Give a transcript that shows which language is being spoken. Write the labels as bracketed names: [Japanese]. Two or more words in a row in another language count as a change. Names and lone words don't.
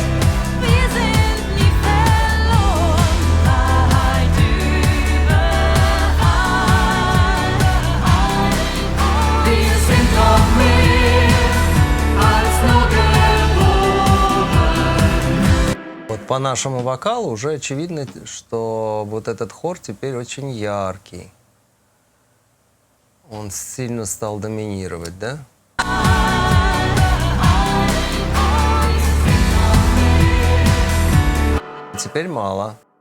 [German] Wir sind nie verloren, Wahrheit überall. Wir sind doch mehr als nur geboren. [Russian] Вот по нашему вокалу уже очевидно, что вот этот хор теперь очень яркий. Он сильно стал доминировать, да? Теперь мало.